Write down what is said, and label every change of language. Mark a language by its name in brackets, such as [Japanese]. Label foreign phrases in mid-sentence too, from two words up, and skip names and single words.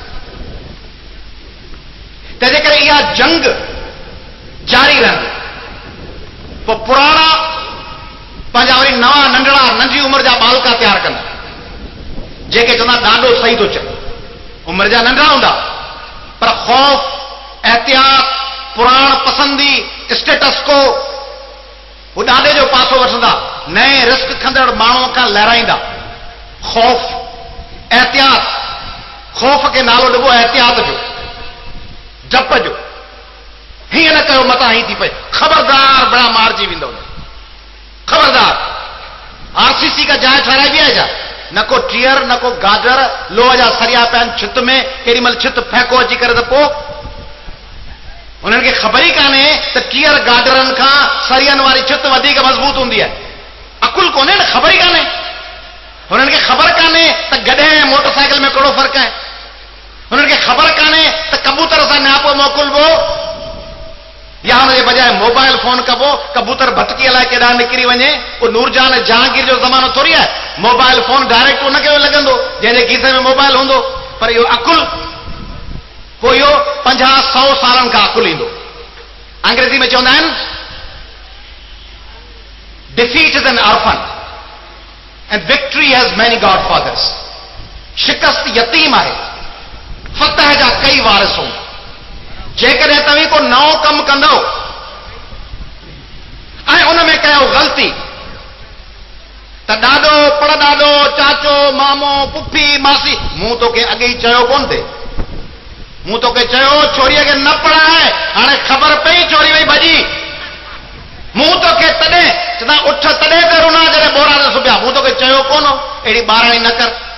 [Sindhi] तंहिंजे करे इहा जंग जारी रहंदी। पोइ पुराणा पंहिंजा वरी नवां नंढड़ा नंढी उमिरि जा बालका तयारु कंदा, जेके चवंदा ॾाढो सही थो चए, उमिरि जा नंढड़ा हूंदा पर ख़ौफ़, एहतियात, पुराण पसंदी, [English] status quo [Sindhi] वो ॾाढे जो पासो वठंदा, नए रिस्क खंदड़ माण्हूअ खां लहराईंदा। ख़ौफ़, एहतियात, ख़ौफ़ खे नालो ॾिबो एहतियात जो, डप जो, हीअं न कयो मथां ही थी पए, ख़बरदार बड़ा मारिजी वेंदो, खबरदार। आरसीसी का जाइ ठहराइबी आहे छा? न को टीयर, न को गाजर, लोह जा सरिया पिया आहिनि छित में, केॾी महिल छित फेंको अची करे त पोइ उन्हनि खे ख़बर ई कान्हे त टीयर गाजरनि खां सरियनि वारी छित वधीक मज़बूत हूंदी आहे। अकुल कोन्हे न, ख़बर ई कान्हे हुननि खे, ख़बर कान्हे त गॾे ऐं मोटरसाइकिल में कहिड़ो फ़र्क़ु आहे, हुननि खे ख़बर कान्हे त कबूतर सां नियापो मोकिलिबो या हुनजे बजाए [English] mobile phone [Sindhi] कबो, कबूतर भटकी अलाए केॾांहुं निकिरी वञे। उहो नूरजान जहांगीर जो ज़मानो थोरी आहे, [English] mobile phone direct [Sindhi] उनखे लॻंदो जंहिंजे खीसे में मोबाइल हूंदो। पर इहो अकुल, पोइ इहो 50-100 सालनि खां अकुल ईंदो। अंग्रेज़ी में चवंदा आहिनि [English] defeat is an orphan and victory has many god fathers. [Sindhi] शिकस्त यतीम आहे, फतह जा कई वारिस हूंदा। जेकॾहिं तव्हीं को नओं कमु कंदो ऐं उन में कयो ग़लती त ॾाॾो पड़ॾाॾो, चाचो, मामो, पुफी, मासी, मूं तोखे अॻे ई चयो कोन थे, मूं तोखे चयो छोरीअ खे न पढ़ाए, हाणे ख़बर पई छोरी वई भॼी, मूं तोखे तॾहिं चवंदा उठ तॾहिं त रुना जॾहिं बोरा ते सुबिया, मूं तोखे चयो कोन अहिड़ी ॿारणी न कर।